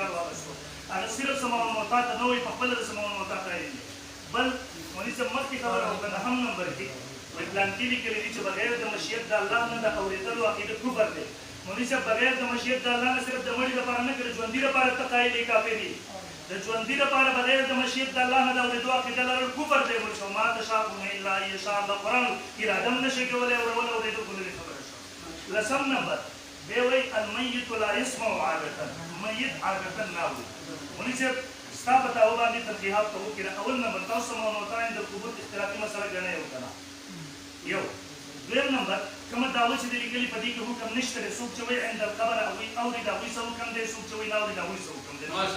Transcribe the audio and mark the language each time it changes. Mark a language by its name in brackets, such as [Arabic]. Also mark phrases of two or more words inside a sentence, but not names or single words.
[Pashto] واخیستو هغه صرف [Arabic] سما الموتا [Pashto] ته نه وایي په خپله د [Arabic] سما الموتا [Pashto] قایل دی بل مولوي صاحب مخکې خبره وکړه نهم نمبر کې وایي پلان کې لیکلي دي چې بغیر د مشیت د الله نه د اورېدلو عقیده کفر دی مولوي صاحب بغیر د مشیت د الله نه صرف د مړي لپاره نه که د ژوندي لپاره ته قایل یې کافر دي د ژوندي لپاره بغیر د مشیت د الله نه د اورېدو عقیده لرل کفر دی مولوي صاحب [Arabic] ما تشاءون الا ان یشاء الله [Pashto] قرآن اراده هم نشي کولی اورول اورېدو خو لرې خبره شوه لسم نمبر بیا وایي [Arabic] المیت لا یسمع عادة [Pashto] میت عادة نه اوري مولوي صاحب ستا په تاو باندې ترجیحات ته وکړه اول نمبر تاسو موضوع [Arabic] عند القبور [Pashto] اختلافي مسله ګڼئ یو که نه یو دویم نمبر کومه دعوه چې د لیکلي په دې کې حکم نشته دی څوک چې وایي [Arabic] عند القبر [Pashto] هغوی اوري د هغوی څه حکم دی څوک چې وایي نه اوري د هغوی څه حکم دی